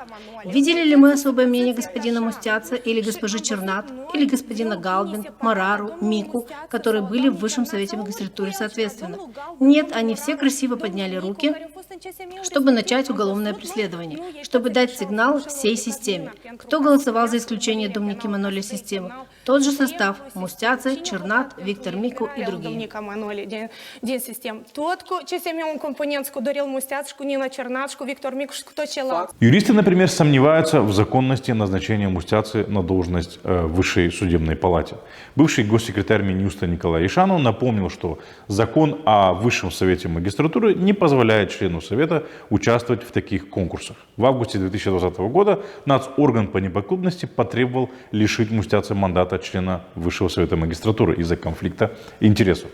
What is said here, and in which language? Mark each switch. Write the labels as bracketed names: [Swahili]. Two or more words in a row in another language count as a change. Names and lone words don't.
[Russian] Видели ли мы особое мнение господина Мустяцы или госпожи Чернат, или господина Галбин, Марару, Мику, которые были в Высшем совете магистратуры соответственно? Нет, они все красиво подняли руки, чтобы начать уголовное преследование, чтобы дать сигнал всей системе. Кто голосовал за исключение Домники Маноли из системы? Тот же состав: Мустяцы, Чернат, Виктор Мику и другие. [Romanian] Домника Маноли din sistem. Tot cu CSM un component cu Dorel Musteaț, cu Nina Cernat, cu Виктор Мику, cu tot celălalt. [Russian] Юристы, например, сомневаются в законности назначения Мустяцы на должность в Высшей судебной палате. Бывший госсекретарь Минюста Николай Ишанов напомнил, что закон о Высшем совете магистратуры не позволяет члену совета участвовать в таких конкурсах. В августе 2020 года нацорган по неподкупности потребовал лишить Мустяцы мандата члена Высшего совета магистратуры из-за конфликта интересов.